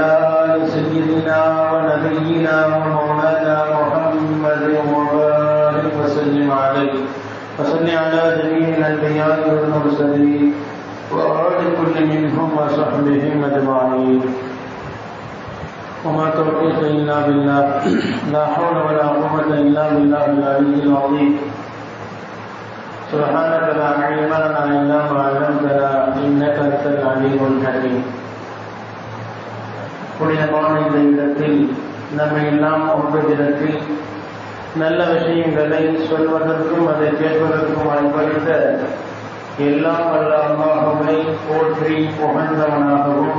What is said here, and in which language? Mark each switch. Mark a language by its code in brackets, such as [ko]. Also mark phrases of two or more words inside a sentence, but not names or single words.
[ar] آل سيدنا ونبينا ومولانا محمد وبارك وسلم عليه وصل على جميع الأنبياء والمرسلين وآل كل منهم وصحبهم أجمعين وما توفيقي إلا بالله لا حول ولا قوة إلا بالله العلي العظيم سبحانك لا علم لنا إلا ما علمتنا إنك أنت العليم الحكيم [ta] புனிதமான இந்த இடத்தில் நம்மை எல்லாம் ஒன்று தினத்தில் நல்ல விஷயங்களை சொல்வதற்கும் அதை கேட்பதற்கும் அனுபவித்த எல்லாம் வல்ல அல்லாஹ்வை போற்றி புகழ்ந்தவனாகவும்